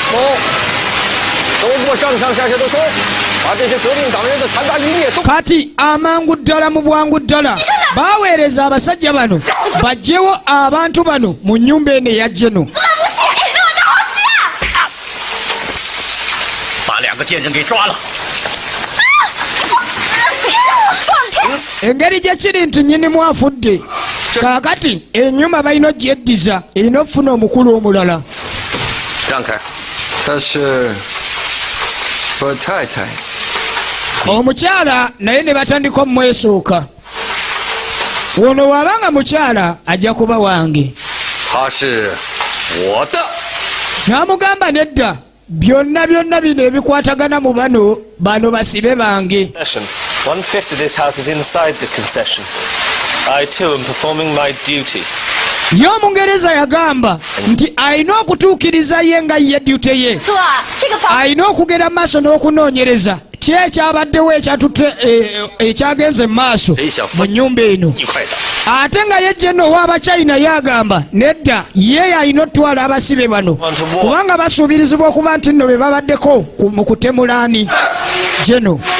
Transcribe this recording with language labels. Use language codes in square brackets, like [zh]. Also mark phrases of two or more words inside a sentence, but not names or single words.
[lg] Kati amangu ddala mu bwangu ddala baaweereza abasajja bano bajjewo abantu bano mu nnyumba eno eya Jeno. [zh] 个贱人给抓了。 [lg] engeri gye kiri nti nnyinimu afudde kaakati ennyuma balina ogyeddiza erina okufuna omukulu omulala [zh] 让开！她是我太太。 [lg] omukyala naye ne batandika omumwesooka ono waabanga mukyala ajja kuba wange [zh] 她是我的。 [lg] n'amugamba nedda byonna bino ebikwatagana mu bano basibe bange. [en] 1/5 of this house is inside the concession. I too am performing my duty. [lg] Ye Omungereza yagamba nti alina okutuukiriza ye nga ye duty ye. Alina okugenda mu maaso n'okunoonyereza ki ekyabaddewo ekyagenze mu maaso mu nnyumba eno. Ate nga ye Jeno ow'Abachina yagamba nedda ye alina otwala abasibe bano kubanga basuubirizibwa okuba nti nno be babaddeko mu kutemulaani Jeno.